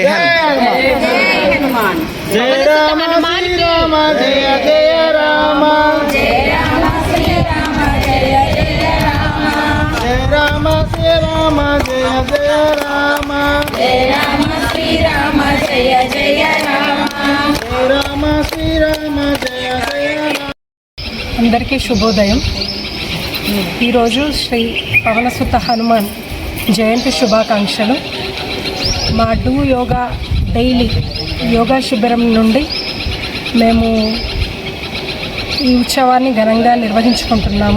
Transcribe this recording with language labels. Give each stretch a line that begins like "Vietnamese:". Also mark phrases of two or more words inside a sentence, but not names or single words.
Hindi: हनुमान, जय राम श्रीराम जय जय राम, जय राम श्रीराम जय जय राम, जय राम श्रीराम जय जय राम, जय राम श्रीराम जय जय राम, जय राम श्रीराम जय जय राम.
Telugu: అందరికీ శుభోదయం. ఈరోజు శ్రీ పవనసుత హనుమాన్ జయంతి శుభాకాంక్షలు. మా డూ యోగా డైలీ యోగా శిబిరం నుండి మేము ఈ ఉత్సవాన్ని ఘనంగా నిర్వహించుకుంటున్నాము.